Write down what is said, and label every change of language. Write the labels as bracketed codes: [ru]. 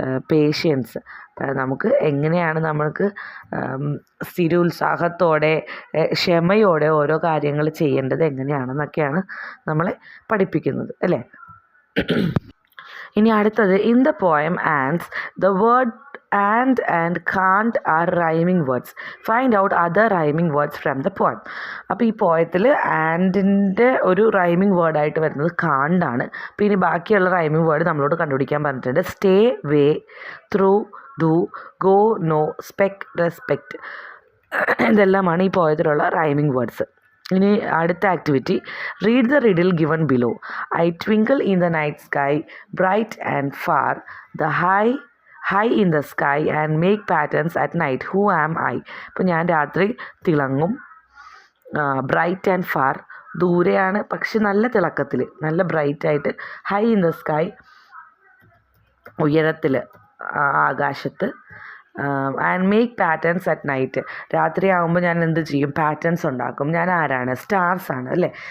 [ml] Patients, നമുക്ക് എങ്ങനെയാണ് നമ്മൾക്ക് സ്ഥിരോത്സാഹത്തോടെ ക്ഷമയോടെ ഓരോ കാര്യങ്ങൾ ചെയ്യേണ്ടത് എങ്ങനെയാണെന്നൊക്കെയാണ് നമ്മളെ പഠിപ്പിക്കുന്നത് അല്ലേ. ഇനി അടുത്തത്, [en] In the poem ands the word and can't are rhyming words. Find out other rhyming words from the poem. [ml] അപ്പോൾ ഈ പോയത്തിൽ ആൻഡിൻ്റെ ഒരു റൈമിങ് വേർഡായിട്ട് വരുന്നത് കാണ്ടാണ്. അപ്പോൾ ഇനി ബാക്കിയുള്ള റൈമിങ് വേർഡ് നമ്മളോട് കണ്ടുപിടിക്കാൻ പറഞ്ഞിട്ടുണ്ട്. Stay, way, through, do, go, no, SPECT, respect. ഇതെല്ലാമാണ് ഈ പോയത്തിലുള്ള റൈമിങ് വേർഡ്സ്. ഇനി അടുത്ത activity, [en] Read the riddle given below. I twinkle in the night sky bright and far, the high in the sky and make patterns at night, who am I? [ml] ഇപ്പോൾ ഞാൻ രാത്രി തിളങ്ങും, [en] bright and far, [ml] ദൂരെയാണ് പക്ഷെ നല്ല തിളക്കത്തിൽ, നല്ല ബ്രൈറ്റായിട്ട്. [en] high in the sky, [ml] ഉയരത്തിൽ, ആകാശത്ത്. [en] and make patterns at night, [ml] രാത്രി ആകുമ്പോൾ ഞാൻ എന്ത് ചെയ്യും? പാറ്റേൺസ് ഉണ്ടാക്കും. ഞാൻ ആരാണ്? സ്റ്റാർസ് ആണ് അല്ലേ.